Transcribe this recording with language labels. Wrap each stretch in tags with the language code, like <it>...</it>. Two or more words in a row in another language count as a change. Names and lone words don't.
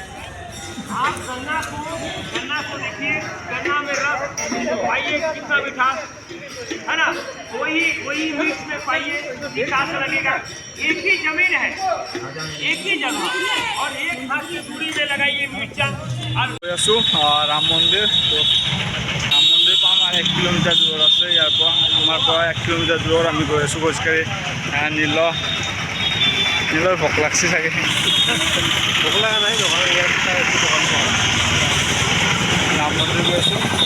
<hi>आप गन्ना को देखिए, गन्ना में रस पाइए कितना मिठास है ना, वही मिर्च में पाइए मिठास लगेगा। एक ही जमीन है, एक ही जगह और एक हाथ की दूरी में लगाइए मिर्चा।</hi> <as>গৈ আছোঁ ৰাম মন্দিৰ। তো ৰাম মন্দিৰ পাম আৰু 1 কিলোমিটাৰ দূৰত আছে ইয়াৰ পৰা। আমাৰ পৰা 1 কিলোমিটাৰ দূৰত আমি গৈ আছোঁ খোজকাঢ়ি। নীলৰ ভোক লাগছে চাগে, ভোক লগা নাই। ৰাম মন্দিৰ গৈ আছোঁ।</as>